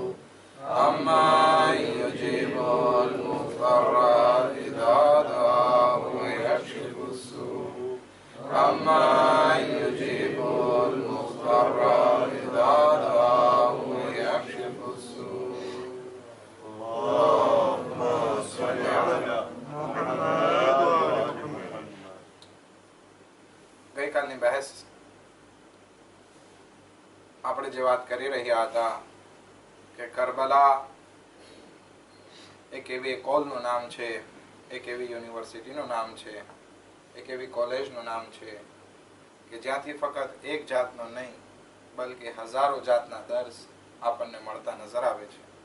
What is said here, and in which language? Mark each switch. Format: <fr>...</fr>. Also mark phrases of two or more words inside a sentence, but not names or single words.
<ar>أمن يجيب المضطر إذا دعاه ويكشف السوء. أمن يجيب المضطر إذا دعاه ويكشف السوء. اللهم صل على محمد وآل محمد.</ar> <gu>ગઈકાલની બહેસ આપણે જે વાત કરી રહ્યા હતા કે કરબલા એક એવી કોલનું નામ છે, એક એવી યુનિવર્સિટીનું નામ છે, એક એવી કોલેજનું નામ છે કે જ્યાંથી ફક્ત એક જાતનો નહીં બલકે હજારો જાતના દર્સ આપણને મળતા નજર આવે છે.</gu>